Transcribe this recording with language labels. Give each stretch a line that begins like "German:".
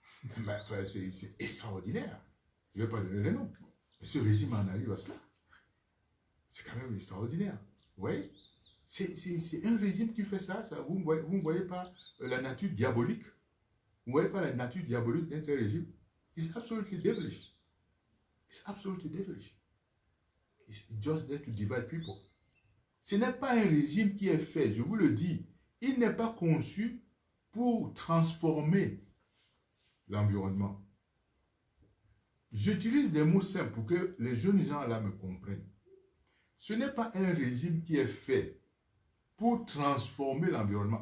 French: Enfin, c'est extraordinaire. Je ne vais pas donner les noms. Mais ce régime en arrive à cela. C'est quand même extraordinaire. Vous voyez? C'est un régime qui fait ça. Vous ne voyez pas la nature diabolique. Vous ne voyez pas la nature diabolique d'un tel régime.
English: It's absolutely devilish. It's absolutely devilish. It's just there to divide people.
French: Ce n'est pas un régime qui est fait, je vous le dis. Il n'est pas conçu pour transformer l'environnement. J'utilise des mots simples pour que les jeunes gens là me comprennent. Ce n'est pas un régime qui est fait pour transformer l'environnement.